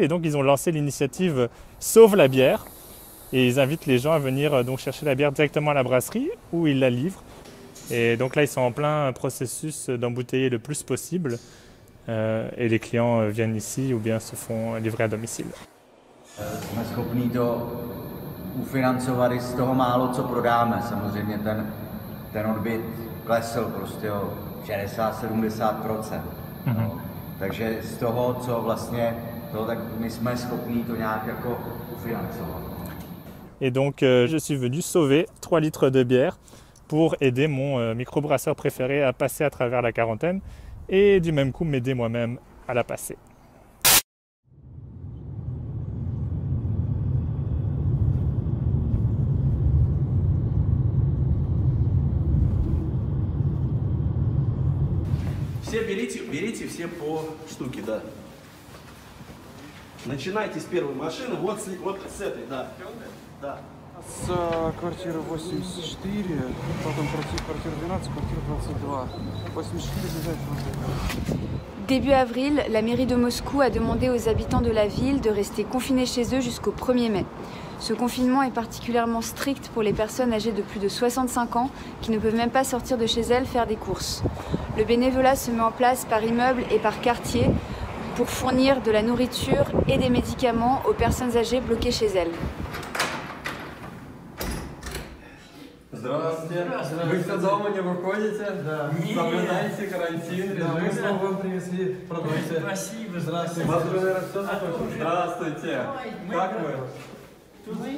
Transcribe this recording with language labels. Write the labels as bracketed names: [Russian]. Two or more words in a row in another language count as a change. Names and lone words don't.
[French] Et donc ils ont lancé l'initiative Sauve la bière. Et ils invitent les gens à venir donc chercher la bière directement à la brasserie où ils la livrent. Et donc là, ils sont en plein processus d'embouteiller le plus possible. Et les clients viennent ici ou bien se font livrer à domicile. [Czech] Jsme schopni to ufinancovat i z toho málo, co prodáme. Samozřejmě ten odbyt klesl prostě o 60–70%. Takže z toho, co vlastně, tak my jsme schopni to nějak jako ufinancovat. [French] Et donc je suis venu sauver 3 litres de bière pour aider mon microbrasseur préféré à passer à travers la quarantaine et du même coup m'aider moi-même à la passer. [Russian] Все берите все по штуке, да. Начинайте с первой машины, вот с этой, да. Да. С квартиры 84, потом квартира 12, квартира 22. 84 обязательно. [French] Début avril, la mairie de Moscou a demandé aux habitants de la ville de rester confinés chez eux jusqu'au 1er mai. Ce confinement est particulièrement strict pour les personnes âgées de plus de 65 ans qui ne peuvent même pas sortir de chez elles faire des courses. Le bénévolat se met en place par immeuble et par quartier pour fournir de la nourriture et des médicaments aux personnes âgées bloquées chez elles. [Russian] Здравствуйте. Вы все дома не выходите? Да. Соблюдаете карантин. Да, мы снова вам принесли продукты. Спасибо. Здравствуйте. Вас уже, наверное, все закончилось? Здравствуйте. Как вы? Мы?